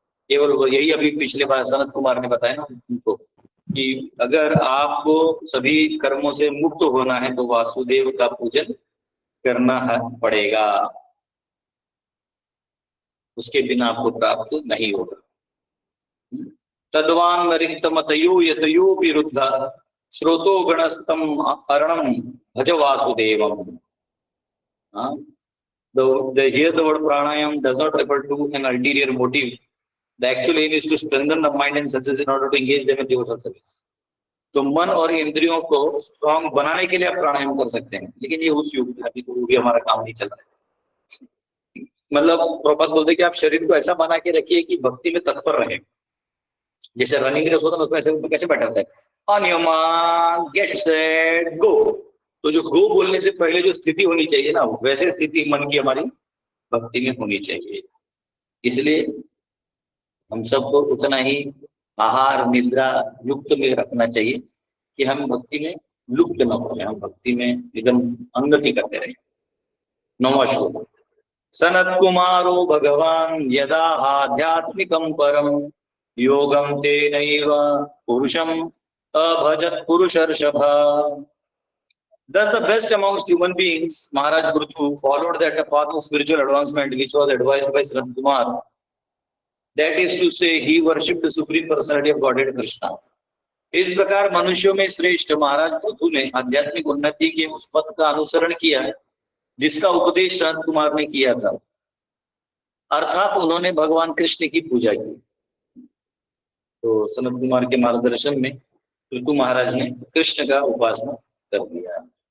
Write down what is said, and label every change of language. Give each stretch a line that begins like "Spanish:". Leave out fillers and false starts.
Hindi: केवल यही अभी पिछले बार सनत कुमार ने बताया ना उनको कि अगर आपको सभी कर्मों से मुक्त होना है तो वासुदेव का पूजन करना पड़ेगा, उसके बिना आपको प्राप्त नहीं होगा।
Sanskrit: तद्वान रिक्तमतयो यतयो विरुद्ध श्रोतो गणस्तम अरणम भज Vasudevam.
English: Here the word pranayam does not refer to an ulterior motive. The actual aim is to strengthen the mind and senses in order to engage them in devotional service.
Hindi: तो मन और इंद्रियों को स्ट्रॉन्ग बनाने के लिए आप प्राणायाम कर सकते हैं, लेकिन ये उस युग में अभी तो भी हमारा काम नहीं चल रहा है। मतलब प्रभुपाद बोलते कि आप शरीर को ऐसा बना के रखिए कि भक्ति में तत्पर रहे। जैसे रनिंग रेस होता है उसमें ऐसे कैसे बैठा होता है,
English: on your mark get set go,
Hindi: तो जो गो बोलने से पहले जो स्थिति होनी चाहिए ना, वैसे स्थिति मन की हमारी भक्ति में होनी चाहिए। इसलिए हम सबको उतना ही आहार निद्रा युक्त में रखना चाहिए कि हम भक्ति में लुप्त न हो, हम भक्ति में एकदम उन्नति करते रहे। 9वां श्लोक,
Sanskrit: सनत कुमारो भगवान यदा आध्यात्मिकं परम योगम तेनैव पुरुषम अभजत पुरुषर्षभ।
English: Thus the best amongst human beings, Maharaj Prithu, followed that path of spiritual advancement which was advised by Sanat Kumar. That is to say, he worshipped the Supreme Personality of Godhead Krishna.
Hindi: इस प्रकार मनुष्यों में श्रेष्ठ महाराज पृथु ने आध्यात्मिक उन्नति के उस पथ का अनुसरण किया जिसका उपदेश संत कुमार ने किया था, अर्थात उन्होंने भगवान कृष्ण की पूजा की। तो सनत कुमार के मार्गदर्शन में पृथु महाराज ने कृष्ण का उपासना कर दिया।